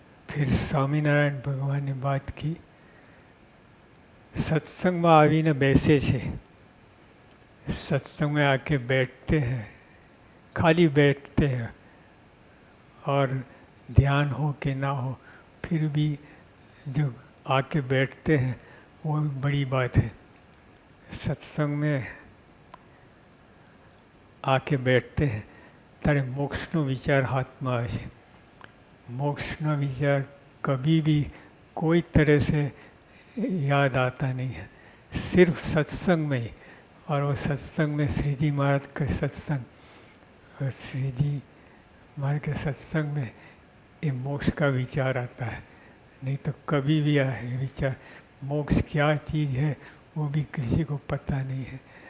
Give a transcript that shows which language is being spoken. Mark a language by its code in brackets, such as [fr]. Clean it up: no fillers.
[hi] फिर स्वामीनारायण भगवान ने बात की, सत्संगમાં [gu] આવીને બેસે છે, [hi] सत्संग में आके बैठते हैं, खाली बैठते हैं और ध्यान हो कि ना हो, फिर भी जो आके बैठते हैं वो बड़ी बात है। सत्संग में आके बैठते हैं [gu] ત્યારે મોક્ષનો વિચાર હાથમાં આવે છે। [hi] मोक्षનો विचार कभी भी कोई तरह से याद आता नहीं है, सिर्फ सत्संग में ही। और वो सत्संग में श्री जी महाराज के सत्संग, और श्री जी महाराज के सत्संग में ये मोक्ष का विचार आता है, नहीं तो कभी भी आए विचार मोक्ष क्या चीज़ है वो भी किसी को पता नहीं है।